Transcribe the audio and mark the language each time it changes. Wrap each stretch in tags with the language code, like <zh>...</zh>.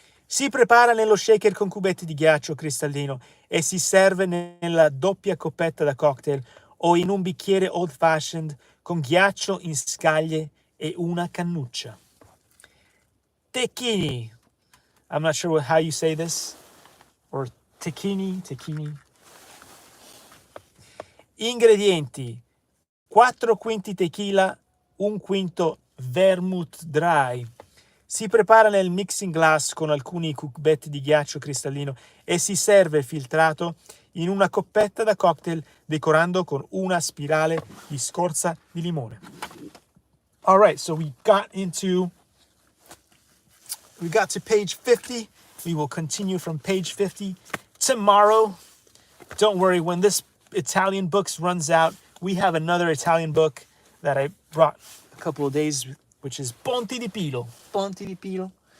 <it>Si prepara nello shaker con cubetti di ghiaccio cristallino e si serve nella doppia coppetta da cocktail o in un bicchiere old fashioned con ghiaccio in scaglie e una cannuccia. Tecchini.</it> <en>I'm not sure how you say this. Or tecchini.</en> <it>Ingredienti: 4 quinti tequila, 1 quinto vermouth dry. Si prepara nel mixing glass con alcuni cubetti di ghiaccio cristallino e si serve filtrato in una coppetta da cocktail decorando con una spirale di scorza di limone.</it> <en>All right, so we got to page 50. We will continue from page 50 tomorrow. Don't worry, when this Italian books runs out, we have another Italian book that I brought a couple of days, which is Ponte di Pilo. Ponte di Pilo.</en>